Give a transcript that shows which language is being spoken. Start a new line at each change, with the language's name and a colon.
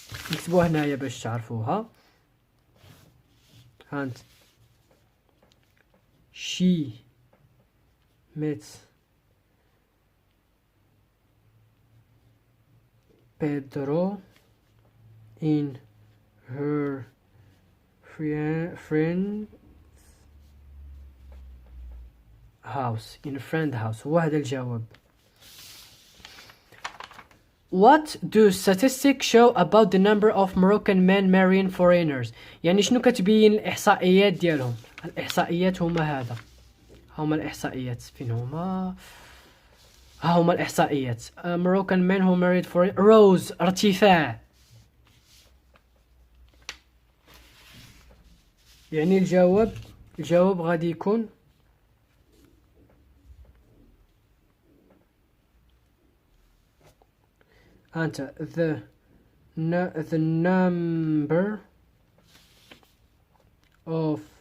Arabic: نكتبوها هنايا باش تعرفوها. هانت
English: she met Pedro in her friend's house.
Arabic: هو هذا الجواب.
English: What do statistics show about the number of Moroccan men marrying foreigners؟
Arabic: يعني شنو كتبين الإحصائيات ديالهم؟ الإحصائيات هما الإحصائيات فين هما؟ ها هما الإحصائيات.
English: Moroccan men who married foreign rose ارتفاع.
Arabic: يعني الجواب غادي يكون أنت
English: the number of